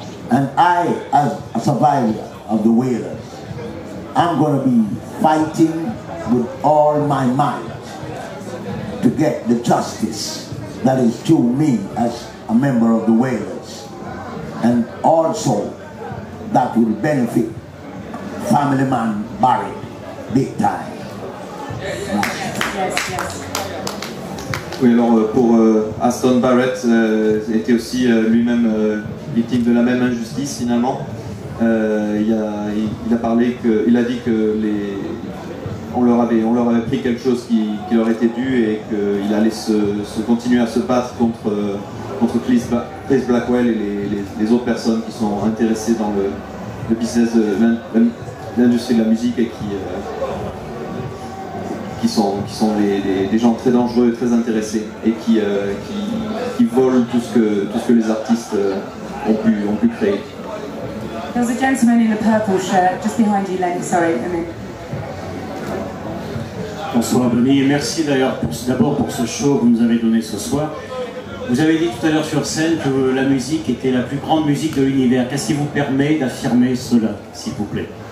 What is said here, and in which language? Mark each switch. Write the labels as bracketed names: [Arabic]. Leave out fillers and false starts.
[English] And I, as a survivor of the Wailers, I'm going to be fighting with all my might to get the justice that is due me as a member of the Wailers, and also that will benefit Family Man Barrett big time. Yes. [French] Oui, alors pour Aston Barrett était aussi lui-même victimes de la même injustice finalement. Il a dit que on leur avait pris quelque chose qui leur était dû et qu'il allait continuer à se battre contre Chris Blackwell et les autres personnes qui sont intéressées dans le business de l'industrie de la musique et qui sont des gens très dangereux, très intéressés et qui volent tout ce que les artistes ont pu créer. [English] There's a gentleman in a purple shirt just behind you, Len. Sorry. [French] Bonsoir Denis, et merci d'ailleurs d'abord pour ce show que vous nous avez donné ce soir. Vous avez dit tout à l'heure sur scène que la musique était la plus grande musique de l'univers. Qu'est-ce qui vous permet d'affirmer cela, s'il vous plaît?